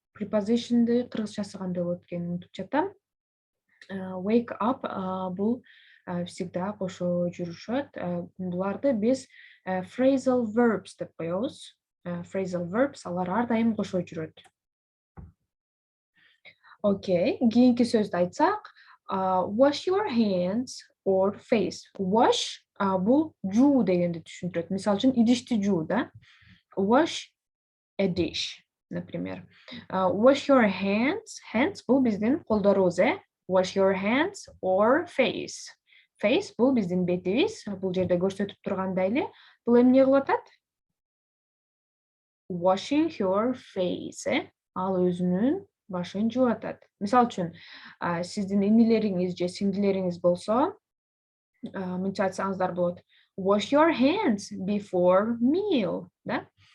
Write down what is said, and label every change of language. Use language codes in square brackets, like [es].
[ky] Prepositionды кыргызчасы кандай болот экенин унутуп жатам. Wake up бул всегда кошо жүрүшөт. Буларды биз phrasal verbs деп коебуз. Phrasal verbs алар ар дайым кошо жүрөт. Окей, кийинки сөздү айтсак, [en] wash your hands or face. [ky] Wash бул жуу дегенди түшүндүрөт. Мисалы үчүн идишти жуу да. [en] Wash a dish, например. Wash your hands. Hands [ky] бул биздин колдорубуз, [en] Wash your hands or face. [ky] Face бул биздин бетибиз. Бул жерде көрсөтүп тургандай эле. Бул эмне кылып атат? [en] Washing your face. [ky] Ал өзүнүн башын жууп атат. Мисалы үчүн, сиздин инилериңиз же сиңдилериңиз болсо, мынча айтсаңыздар болот. [en] Wash your hands before meal, да?